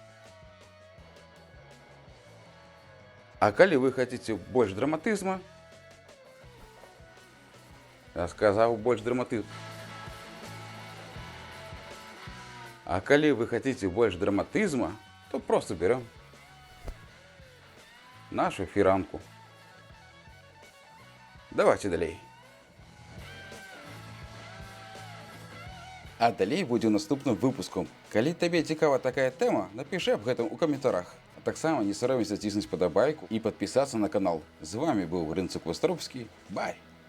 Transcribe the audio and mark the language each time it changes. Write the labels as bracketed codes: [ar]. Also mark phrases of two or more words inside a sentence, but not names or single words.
[uk] А коли ви хочете більше драматизму, я сказав більше драматизму. А коли ви хочете більше драматизму, то просто беремо нашу фіранку. [be] Давайте далей. А далей будзе ў наступным выпускам. Калі табе цікава такая тэма, напішы аб гэтым у каментарах. А таксама не саромейся ціснуць падабайку і падпісацца на канал. З вами быў Рынцук Востровскі. Бай!